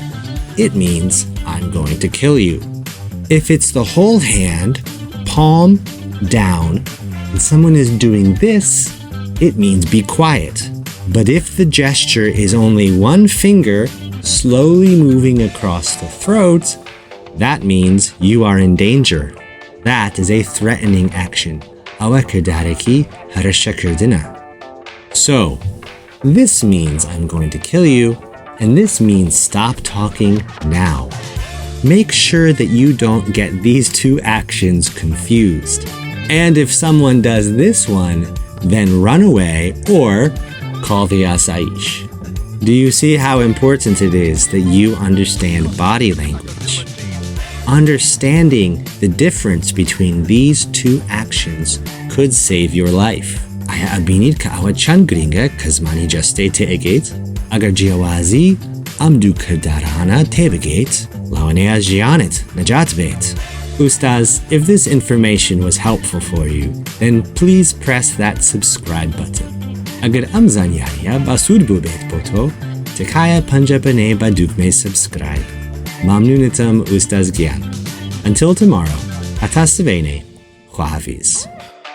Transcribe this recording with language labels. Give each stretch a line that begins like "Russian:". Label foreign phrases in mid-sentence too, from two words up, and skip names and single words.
English: It means I'm going to kill you. If it's the whole hand, palm down, and someone is doing this, it means be quiet. But if the gesture is only one finger slowly moving across the throat, that means you are in danger. That is a threatening action.
Central Kurdish: ئەوە کردارێکی هەرشەکردنە.
English: So, this means I'm going to kill you, and this means stop talking now. Make sure that you don't get these two actions confused. And if someone does this one, then run away or call the asaish. Do you see how important it is that you understand body language? Understanding the difference between these two actions could save your life.
Central Kurdish: آیا ئەبینیت کە ئەوە چەند گرینگە کە زمانی جەستەی تێئەگەیت؟ ئەگەر جیاوازی ئەم دوو کردارانە تێبگەیت، لەوانەیە ژیانت نەجات بێت.
English: Ustaz, if this information was helpful for you, then please press that subscribe button.
Central Kurdish: ئەگەر ئەم زانیاریە باسوود بوو بێت بۆ تۆ، تکایە پەنجە بنێ بە دوگمەی subscribe. ممنونتم ئوستاز گیان.
English: Until tomorrow,
Central Kurdish: هەتا سبەینێ، خواحافیز.